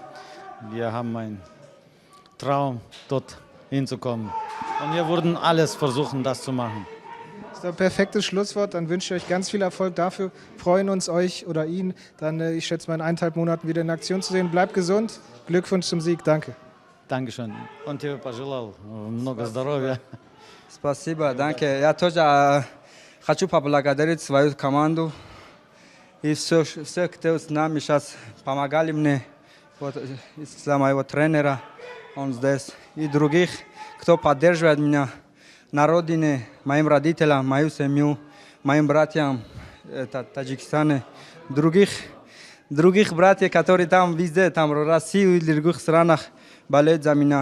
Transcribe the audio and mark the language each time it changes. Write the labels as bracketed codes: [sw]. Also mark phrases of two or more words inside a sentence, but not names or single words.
[de] Wir haben einen Traum, dort hinzukommen. Und wir würden alles versuchen, das zu machen. Das ist ein perfektes Schlusswort. Dann wünsche ich euch ganz viel Erfolg dafür. Freuen uns, euch oder ihn dann, ich schätze mal, in 1,5 Monaten wieder in Aktion zu sehen. Bleibt gesund. Glückwunsch zum Sieg. Danke. Dankeschön. [ru] Он тебе пожелал много здоровья. Спасибо, danke. Я тоже хочу поблагодарить свою команду и всех, кто с нами сейчас помогали мне, вот, из-за моего тренера, он здесь, и других, кто поддерживает меня на родине, моим родителям, мою семью, моим братьям, это Таджикистане, других братьев, которые там везде, там в России и в других странах болеют за меня.